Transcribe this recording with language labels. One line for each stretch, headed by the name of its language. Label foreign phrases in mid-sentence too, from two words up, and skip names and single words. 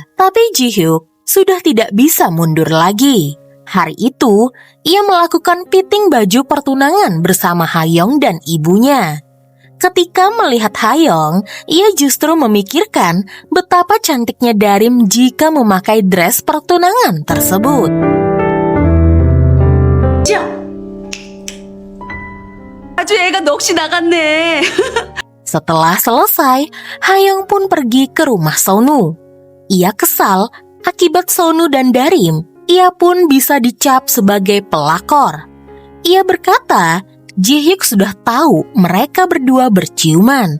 Indonesian: Tapi Ji-hyuk sudah tidak bisa mundur lagi. Hari itu, ia melakukan fitting baju pertunangan bersama Hayoung dan ibunya. Ketika melihat Hayoung, ia justru memikirkan betapa cantiknya Darim jika memakai dress pertunangan tersebut.
Korean: 아주 애가 넋이 나갔네.
Indonesian: Setelah selesai, Hayoung pun pergi ke rumah Sonu. Ia kesal akibat Sonu dan Darim. Ia pun bisa dicap sebagai pelakor. Ia berkata, Ji-hyuk sudah tahu mereka berdua berciuman.